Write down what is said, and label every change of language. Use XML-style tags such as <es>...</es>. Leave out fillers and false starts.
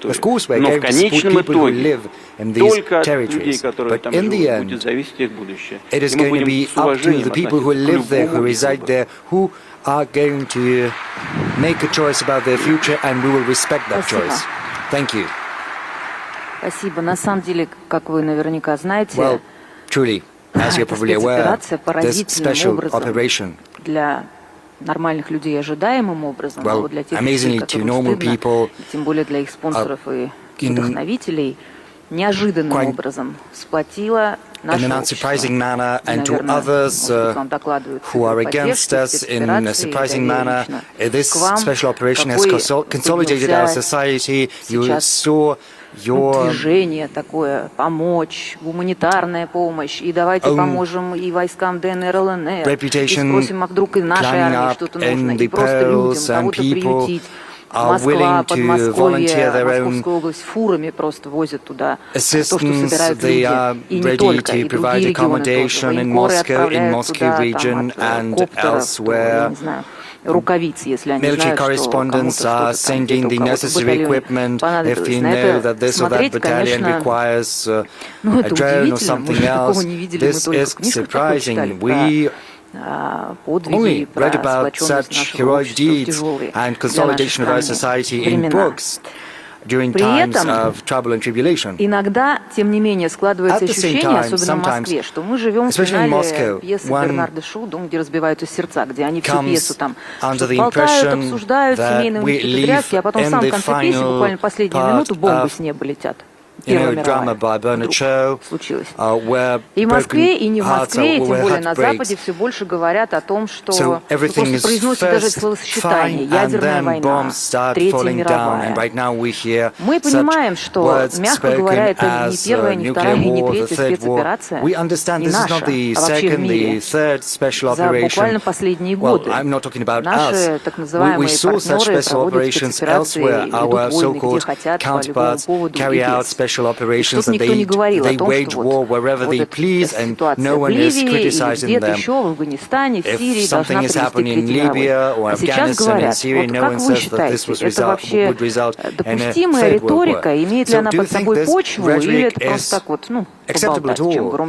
<en>Of course, we're going to support people who live in these territories, but in the end, it is going to be up to the people who live there, who reside there, who are going to make a choice about their future, and we will respect that choice. Thank you.</en> <ru>Спасибо. На самом деле, как вы наверняка знаете,</ru> <en>well, truly, as you're probably aware, this special operation,</en> <ru>для нормальных людей ожидаемым образом,</ru> <en>well,</en> <ru>а для тех</ru> <en>amazingly</en> <ru>людей,</ru> <en>to normal people,</en> <ru>тем более для их спонсоров и вдохновителей, неожиданным образом сплотила наше</ru> <en>in an unsurprising manner, and to others who are against us in a surprising manner. This special operation has consolidated our society. You saw your</en> <ru>движение такое, помочь, гуманитарная помощь, и давайте поможем и войскам ДНР, ЛНР, и спросим, а вдруг и нашей армии что-то нужно, и просто людям кого-то приютить. Москва, Подмосковье, Московская область фурами просто возят туда то, что собирают люди, и не только, и другие регионы тоже. Военкоры отправляют туда там, от коптеров, я не знаю, рукавиц, если они</ru> <en>military</en> <ru>знают, что</ru> <en>correspondents are sending the necessary equipment. If you know that this or that battalion requires a drone or something else, this is surprising. We only read about such heroic deeds and consolidation of our society in books during times of trouble and tribulation.</en> <ru>Иногда, тем не менее, складывается ощущение, особенно в Москве, что мы живем в финале пьесы Бернарда Шоу, «Дом, где разбиваются сердца», где они всю пьесу там болтают, обсуждают семейные потряски, а потом в самом конце пьесы, буквально последнюю минуту, бомбы с неба летят. Первая мировая случилось. И в Москве, и не в Москве, и тем более на Западе все больше говорят о том, что просто произносят даже словосочетание «ядерная война», «Третья мировая». Мы понимаем, что, мягко говоря, это не первая, не вторая, и не третья спецоперация, не наша, а вообще в мире. За буквально последние годы наши так называемые партнеры проводят спецоперации и ведут войны, где хотят, по любому поводу и без.</ru> <en>Operations that they wage war wherever they please, and no one is criticizing them. If something is happening in Libya or Afghanistan and Syria, no one says that this would result in a third world war. So do you think this rhetoric is acceptable at all?</en>